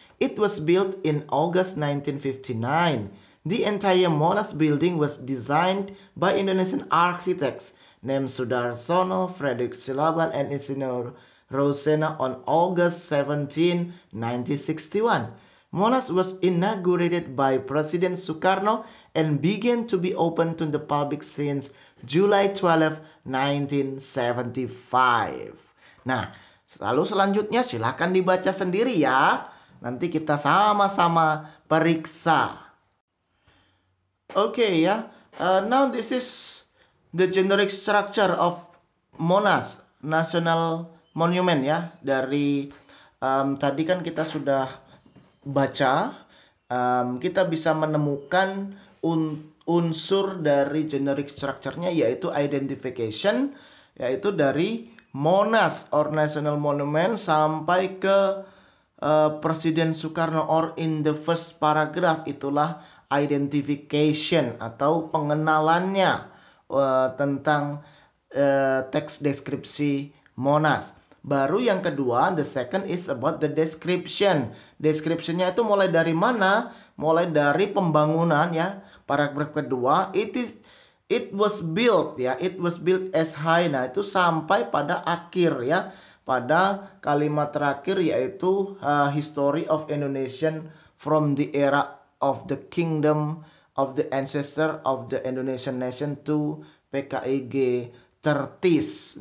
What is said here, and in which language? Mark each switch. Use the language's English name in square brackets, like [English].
[English] It was built in August 1959. The entire Monas building was designed by Indonesian architects named Sudarsono, Frederick Silaban, and Insinyur Rosena on August 17, 1961. Monas was inaugurated by President Sukarno and began to be open to the public since July 12, 1975. [Indonesian] Nah, lalu selanjutnya silahkan dibaca sendiri ya. Nanti kita sama-sama periksa. Okay ya. [English] Now this is the generic structure of Monas National Monument ya. [Indonesian] Dari tadi kan kita sudah baca, kita bisa menemukan unsur dari generic structure-nya, yaitu identification, yaitu dari Monas or National Monument sampai ke Presiden Soekarno [English] or in the first paragraph, [Indonesian] itulah identification atau pengenalannya tentang teks deskripsi Monas. Baru yang kedua, [English] the second is about the description. [Indonesian] Descriptionnya itu mulai dari mana? Mulai dari pembangunan ya. Paragraf kedua, [English] it was built ya, it was built as high. [Indonesian] Nah, itu sampai pada akhir ya. Pada kalimat terakhir yaitu [English] history of Indonesian from the era of the kingdom of the ancestor of the Indonesian nation to PKIG 30s.